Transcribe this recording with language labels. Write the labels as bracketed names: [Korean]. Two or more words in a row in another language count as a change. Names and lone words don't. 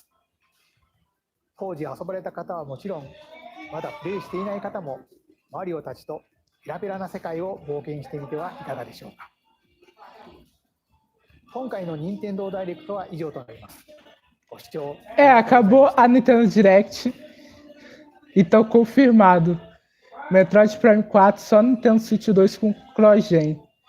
[Japanese] 当時遊ばれた方はもちろん、まだプレイしていない方もマリオたちとペラペラな世界を冒険してみてはいかがでしょうか。今回の任天堂ダイレクトは以上となります。ご視聴 [Portuguese] acabou a Nintendo Direct. Então confirmado. Metroid Prime 4 só no Nintendo Switch 2 com CrossGen.